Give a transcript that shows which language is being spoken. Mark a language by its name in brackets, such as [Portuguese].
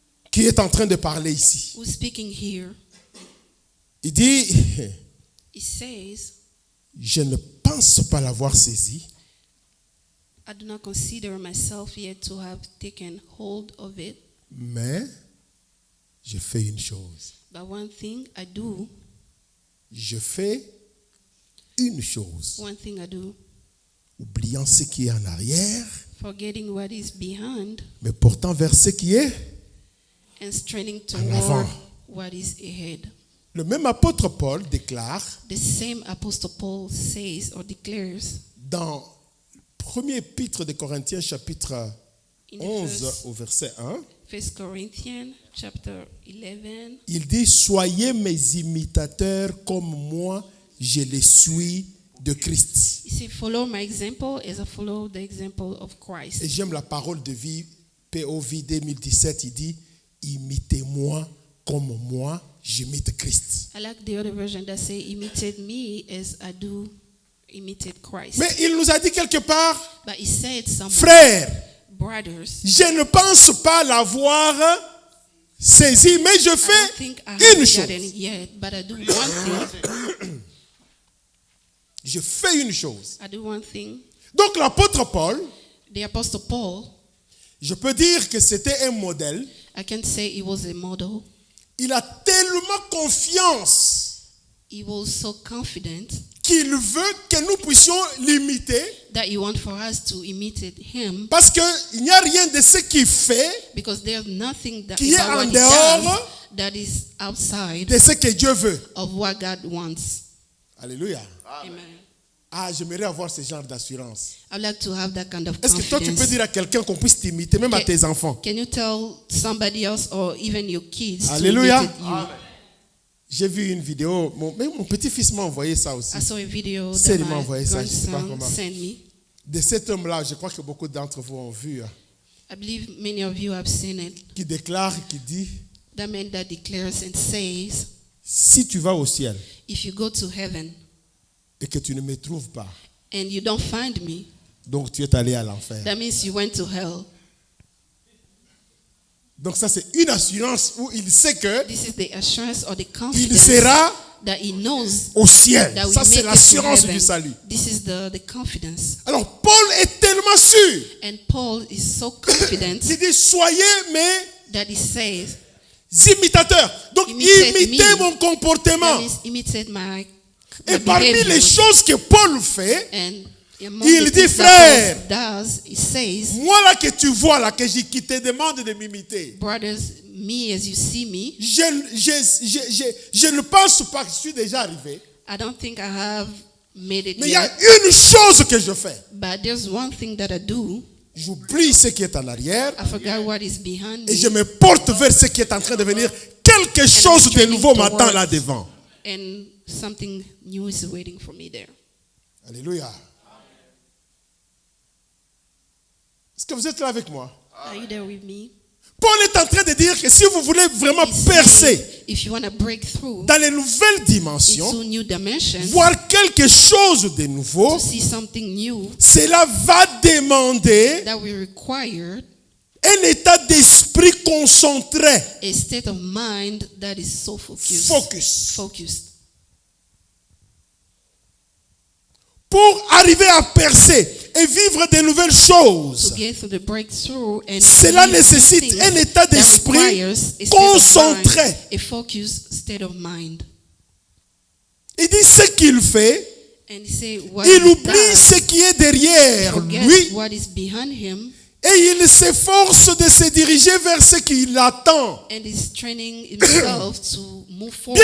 [French] qui est en train de parler ici. [English] who's speaking here. [French] Il dit, [English] He says, [French] je ne pense pas l'avoir saisi, [English] I do not consider myself yet to have taken hold of it, [French] mais je fais une chose. [English] but one thing I do, [French] Je fais une chose. [English] one thing I do, [French] Oubliant ce qui est en arrière, [English] forgetting what is behind [French] mais portant vers ce qui est. [English] and straining [French] En avant. [English] toward what is ahead. [French] Le même apôtre Paul déclare [English] The same Apostle Paul says or declares [French] dans 1er épître de Corinthiens chapitre [English] in [French] 11 au verset 1, [English] 1 Corinthians chapter 11, [French] il dit, soyez mes imitateurs comme moi, je les suis de Christ. [English] he said, follow my example as I follow the example of [French] Et [English] Christ. [French] j'aime la parole de vie, POV 2017, il dit, imitez-moi comme moi, j'imite Christ. [English] I like the other version that say, imitate me as I do imitate Christ. [French] Mais il nous a dit quelque part, [English] But he said somewhere, [French] frères, [English] brothers, [French] je ne pense pas l'avoir saisi, mais je [English] I don't [French] fais [English] think I [French] une [English] have [French] chose. [English] gotten it yet, but I do one thing. [French] Je fais une chose. [English] I do one thing. [French] Donc l'apôtre Paul, [English] The Apostle Paul, [French] je peux dire que c'était un modèle. [English] I can say he was a model. [French] Il a tellement confiance [English] He was so confident [French] qu'il veut que nous puissions l'imiter [English] that he wants for us to imitate him, [French] parce qu'il n'y a rien de ce qu'il fait [English] because there's nothing that, [French] qui est [English] about [French] en [English] what he [French] dehors [English] does that is outside [French] de ce que Dieu veut. [English] of what God wants. [French] Alléluia. [English] Amen. [French] Ah, j'aimerais avoir ce genre d'assurance. [English] I'd like to have that kind of [French] Est-ce que toi, tu peux [English] confidence. [French] dire à quelqu'un qu'on puisse t'imiter, même à tes enfants? [English] Can you tell somebody else or even your kids [French] Alléluia. [English] to imitate you? [French] J'ai vu une vidéo, même mon petit-fils m'a envoyé ça aussi. [English] I saw a video [French] C'est [English] that [French] il m'a [English] my [French] envoyé ça, je sais pas [English] grandson [French] comment. [English] sent me. [French] De cet homme-là, je crois que beaucoup d'entre vous ont vu, [English] I believe many of you have seen it. [French] qui déclare, qui dit, [English] That man that declares and says, [French] si tu vas au ciel [English] if you go to heaven [French] et que tu ne me trouves pas, [English] and you don't find me, [French] donc tu es allé à l'enfer. [English] that means you went to hell. [French] Donc ça, c'est une assurance où il sait que [English] This is the assurance or the [French] il [English] confidence [French] sera [English] that he knows [French] au ciel. [English] that we [French] Ça, [English] make [French] c'est [English] it to [French] l'assurance [English] heaven. [French] du salut. [English] This is the confidence. [French] Alors, Paul est tellement sûr. [English] And Paul is so confident [French] Il dit, soyez mes [English] that he says, [French] imitateurs. Donc, [English] Imitate [French] imitez [English] me. [French] mon comportement. [English] that means imitate my [French] Et parmi [English] behavior. [French] les choses que Paul fait, [English] And among [French] il [English] the [French] dit, [English] things [French] frère, [English] that Paul does, he says, [French] moi là que tu vois là, qui te demande de m'imiter, [English] brothers, me as you see me, [French] je ne pense pas que je suis déjà arrivé. [English] I don't think I have made it [French] Mais il y a [English] yet, [French] une chose que je fais. [English] but there's one thing that I do. [French] J'oublie ce qui est en arrière [English] I forgot what is behind [French] et [English] me, [French] je me porte vers ce qui est en train de venir. Quelque chose de nouveau m'attend là devant. [English] and something new is waiting for me there. [French] Alléluia. Est-ce que vous êtes là avec moi? [English] Are you there with me? [French] Paul est en train de dire que si vous voulez vraiment [English] He's [French] percer [English] saying, if you want to break through [French] dans les nouvelles dimensions, [English] into new dimensions, [French] voir quelque chose de nouveau, [English] to see something new, [French] cela va demander [English] that will require [French] un état d'esprit concentré, [English] a state of mind that is so focused. focused. [French] Pour arriver à percer et vivre de nouvelles [English] To [French] choses, [English] get through the breakthrough and [French] cela [English] see [French] nécessite [English] things [French] un état [English] that [French] d'esprit [English] requires a state of [French] concentré. [English] mind, a focused state of mind. [French] Il dit ce qu'il fait, [English] And he say what [French] il [English] he [French] oublie [English] does, [French] ce qui est derrière [English] forget [French] lui [English] what is behind him, [French] et il s'efforce de se diriger vers ce qu'il attend. [English] and is training himself to move forward.